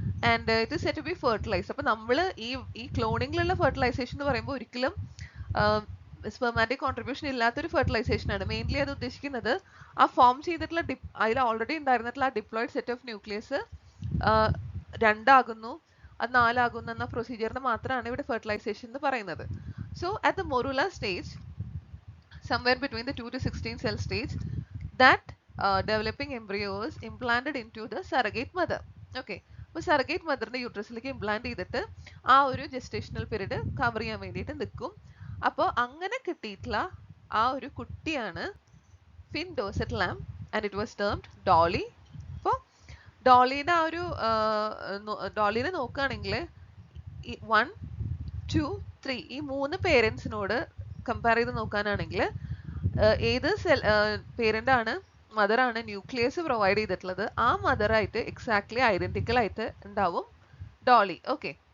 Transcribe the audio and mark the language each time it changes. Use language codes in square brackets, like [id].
[en] And it is set to be fertilize. [ml] അപ്പൊ നമ്മൾ ഈ ക്ലോണിങ്ങിലുള്ള ഫെർട്ടിലൈസേഷൻ എന്ന് പറയുമ്പോൾ ഒരിക്കലും സ്പെർമാറ്റിക് കോൺട്രിബ്യൂഷൻ ഇല്ലാത്തൊരു ഫെർട്ടിലൈസേഷൻ ആണ്. മെയിൻലി അത് ഉദ്ദേശിക്കുന്നത് ആ ഫോം ചെയ്തിട്ടുള്ള അതിൽ ഓൾറെഡി ഉണ്ടായിരുന്നിട്ടുള്ള ആ ഡിപ്ലോയിഡ് സെറ്റ് ഓഫ് ന്യൂക്ലിയസ് 2 ആകുന്നു, അത് 4 ആകുന്നു എന്ന പ്രൊസീജിയറിന് മാത്രമാണ് ഇവിടെ ഫെർട്ടിലൈസേഷൻ എന്ന് പറയുന്നത്. [en] So at the morula stage, somewhere between the 2 to 16 cell stage, that developing embryo is implanted into the surrogate mother. Okay. [ml] അപ്പോൾ സർഗേറ്റ് മദറിന്റെ യൂട്രസിലേക്ക് ഇംപ്ലാന്റ് ചെയ്തിട്ട് ആ ഒരു ജെസ്റ്റേഷണൽ പീരീഡ് കവർ ചെയ്യാൻ വേണ്ടിയിട്ട് നിൽക്കും. അപ്പോൾ അങ്ങനെ കിട്ടിയിട്ടുള്ള ആ ഒരു കുട്ടിയാണ് fin ഡോസറ്റ് Lam [en] And it was termed Dolly. [ml] അപ്പോൾ ഡോളിയുടെ ആ ഒരു ഡോളിനെ നോക്കുകയാണെങ്കിൽ 1, 2, 3 ഈ 3 പേരൻസിനോട് കമ്പയർ ചെയ്ത് നോക്കാനാണെങ്കിൽ ഏത് പേരന്റ് ആണ്, മദറാണ് ന്യൂക്ലിയസ് പ്രൊവൈഡ് ചെയ്തിട്ടുള്ളത്, ആ മദറായിട്ട് എക്സാക്ട്ലി ഐഡന്റിക്കൽ ആയിട്ട് ഉണ്ടാവും ഡോളി. ഓക്കെ.